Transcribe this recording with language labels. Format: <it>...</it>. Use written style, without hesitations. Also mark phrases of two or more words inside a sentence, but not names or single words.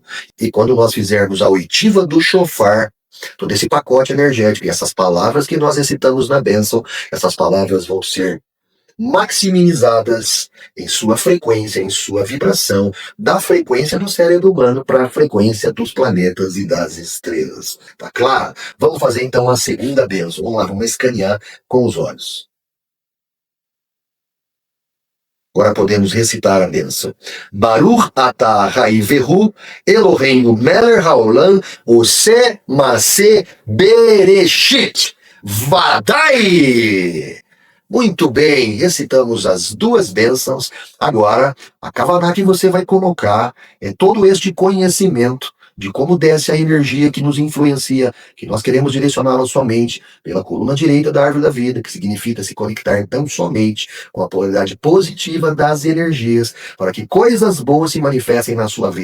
<pt>E quando nós fizermos a oitiva do shofar, todo esse pacote energético e essas palavras que nós recitamos na bênção, essas palavras vão ser maximizadas em sua frequência, em sua vibração, da frequência do cérebro humano para a frequência dos planetas e das estrelas. Tá claro? Vamos fazer então a segunda bênção. Vamos lá, vamos escanear com os olhos. Agora podemos recitar a bênção.</pt> <he>ברוך אתה ה' אלוהינו מלך העולם עושה מעשה בראשית.</he> <pt>Vadai! Muito bem, recitamos as duas bênçãos. Agora, a Kavaná que você vai colocar é todo este conhecimento de como desce a energia que nos influencia, que nós queremos direcionar a sua mente pela coluna direita da árvore da vida, que significa se conectar tão somente com a polaridade positiva das energias, para que coisas boas se manifestem na sua vida.</pt>